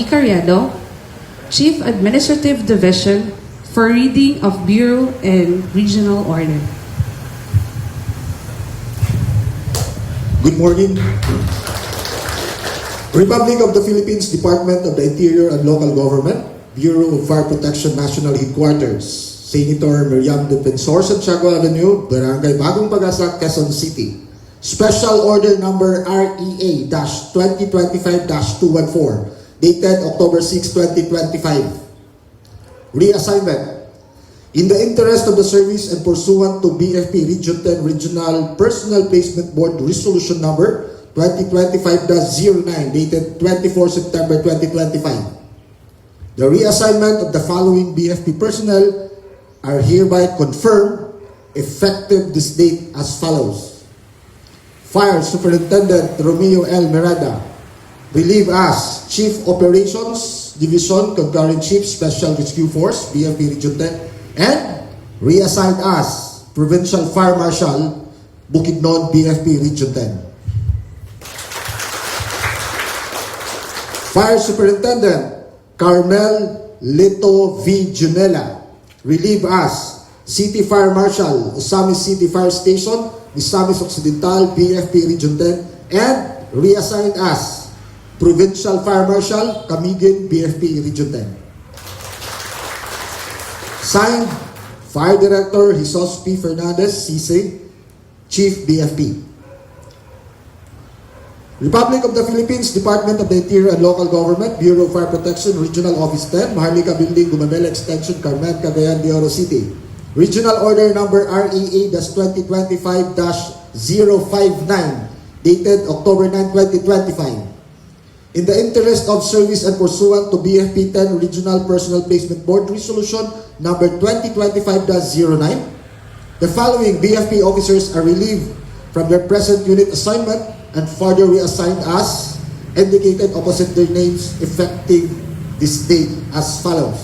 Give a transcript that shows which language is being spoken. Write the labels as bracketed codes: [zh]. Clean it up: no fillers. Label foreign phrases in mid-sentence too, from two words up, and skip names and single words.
[en] Carriedo, Chief Administrative Division, for reading of Bureau and Regional Order. Good morning. Republic of the Philippines, Department of the Interior and Local Government, Bureau of Fire Protection National Headquarters, Senator Miriam Defensor, Santiago Avenue, Barangay Bagong Pag-asa, Quezon City. Special Order Number REA-2025-214, dated October 6, 2025. Reassignment. In the interest of the service and pursuant to BFP Region 10 Regional Personnel Placement Board Resolution Number 2025-09, dated 24 September 2025. The reassignment of the following BFP personnel are hereby confirmed, effective this date as follows. Fire Superintendent Romeo L. Miranda, relieved as Chief Operations Division Concurrent Chief Special Rescue Force, BFP Region 10, and reassigned as Provincial Fire Marshal, Bukidnon, BFP Region 10. Fire Superintendent Carmel Lito V. Junela, relieved as City Fire Marshal, Osami City Fire Station, Misamis Occidental, BFP Region 10, and reassigned as Provincial Fire Marshal, Camiguin, BFP Region 10. Signed, Fire Director Jesus P. Fernandez, CISE, Chief BFP. Republic of the Philippines, Department of the Interior and Local Government, Bureau of Fire Protection, Regional Office 10, Maharlika Building, Gumamela Extension, Carmen, Cagayan de Oro City. Regional Order Number REA-2025-059, dated October 9, 2025. In the interest of service and pursuant to BFP 10 Regional Personnel Placement Board Resolution Number 2025-09, the following BFP officers are relieved from their present unit assignment and further reassigned as indicated opposite their names, effective this date as follows.